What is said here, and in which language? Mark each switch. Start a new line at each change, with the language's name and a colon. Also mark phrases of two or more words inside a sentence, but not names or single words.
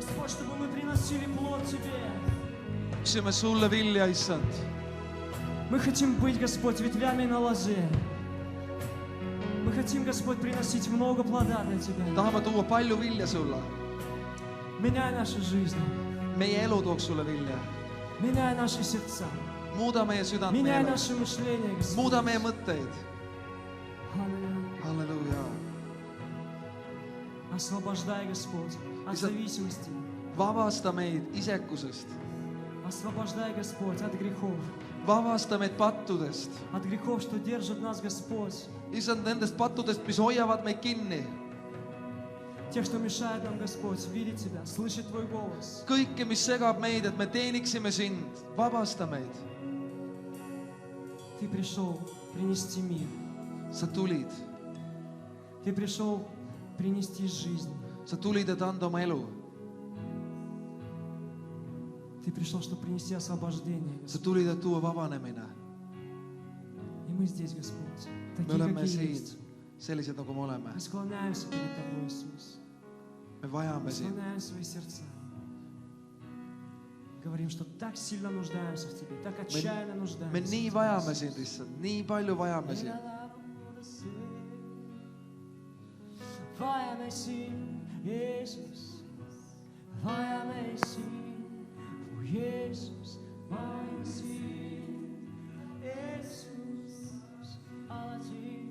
Russian: чтобы мы приносили плод Тебе.
Estonian: Tahaksime sulle vilja, issand.
Russian: Мы хотим быть, Господь, ветвями на лозе. Мы хотим, Господь, приносить много плода для Тебя.
Estonian: Tahame tuua palju vilja sulle.
Russian: Меняй наши жизни,
Estonian: Meie elu tooks sulle vilja.
Russian: меняй наши сердца,
Estonian: Muuda meie südant, meie
Russian: меняй
Estonian: elu.
Russian: наше мышление, Господь.
Estonian: Muuda meie mõtteid.
Russian: Аллилуйя.
Estonian: Halleluuja.
Russian: Освобождай, Господь, от Исаак. зависимости.
Estonian: Vabasta meid isekusest.
Russian: Освобождай, Господь, от грехов.
Estonian: Vabasta meid pattudest.
Russian: От грехов, что держат нас, Господь.
Estonian: Issand, nendest pattudest, mis hoiavad meid kinni.
Russian: Тех, что мешают нам, Господь, видеть Тебя, слышать Твой голос.
Estonian: Kõike, mis segab meid, et me teeniksime sind. Vabasta meid.
Russian: Ты пришел принести мир.
Estonian: Sa tulid.
Russian: Ты пришел принести жизнь.
Estonian: Sa tulid, et anda oma elu.
Russian: Ты пришел, чтобы принести освобождение,
Estonian: Sa
Russian: Господь.
Estonian: tulid, et tuua vabanemine.
Russian: И мы здесь, Господь,
Estonian: Me
Russian: такие,
Estonian: oleme
Russian: какие
Estonian: siin
Russian: есть.
Estonian: sellised, nagu me oleme.
Russian: Мы склоняемся перед Тобой, Иисус.
Estonian: Me vajame
Russian: Мы
Estonian: sind.
Russian: склоняем свои сердца. Говорим, что так сильно нуждаемся в Тебе, так отчаянно
Estonian: Me
Russian: нуждаемся.
Estonian: nii vajame sind, issand. Nii palju vajame sind. Vajame sind, Jeesus. Vajame sind, oh Jeesus, vajame sind, Jeesus, alati.